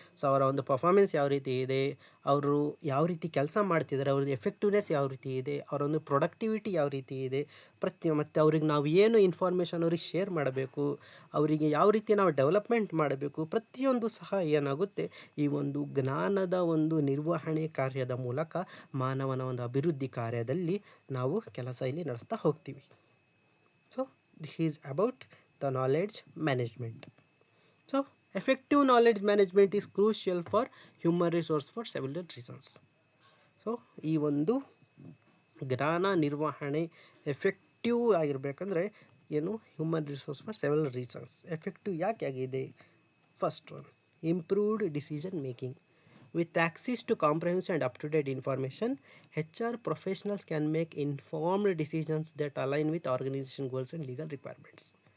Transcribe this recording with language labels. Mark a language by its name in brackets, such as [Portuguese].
[Kannada] So ಅವರ ಒಂದು performance ಯಾವ ರೀತಿ ಇದೆ, ಅವರು ಯಾವ ರೀತಿ ಕೆಲಸ ಮಾಡ್ತಿದ್ದಾರೆ, ಅವ್ರದ್ದು ಎಫೆಕ್ಟಿವ್ನೆಸ್ ಯಾವ ರೀತಿ ಇದೆ, ಅವರ ಒಂದು ಪ್ರೊಡಕ್ಟಿವಿಟಿ ಯಾವ ರೀತಿ ಇದೆ, ಮತ್ತು ಅವ್ರಿಗೆ ನಾವು ಏನು ಇನ್ಫಾರ್ಮೇಷನ್ ಅವ್ರಿಗೆ ಶೇರ್ ಮಾಡಬೇಕು, ಅವರಿಗೆ ಯಾವ ರೀತಿ ನಾವು ಡೆವಲಪ್ಮೆಂಟ್ ಮಾಡಬೇಕು, ಪ್ರತಿಯೊಂದು ಸಹ ಏನಾಗುತ್ತೆ ಈ ಒಂದು ಜ್ಞಾನದ ಒಂದು ನಿರ್ವಹಣೆ ಕಾರ್ಯದ ಮೂಲಕ ಮಾನವನ ಒಂದು ಅಭಿವೃದ್ಧಿ ಕಾರ್ಯದಲ್ಲಿ ನಾವು ಕೆಲಸ ಇಲ್ಲಿ ನಡೆಸ್ತಾ ಹೋಗ್ತೀವಿ. [English] So this is about the knowledge management. So effective knowledge management is crucial for human resource for several reasons. [Kannada] So ಈ ಒಂದು ಜ್ಞಾನ ನಿರ್ವಹಣೆ ಎಫೆಕ್ಟಿವ್ ಆಗಿರಬೇಕಂದ್ರೆ ಏನು, [English] Human resource for several reasons. [Kannada] Effective ಯಾಕೆ ಆಗಿದೆ? [English] First one, improved decision making. With access to comprehensive and up to date information, HR professionals can make informed decisions that align with organisation goals and legal requirements.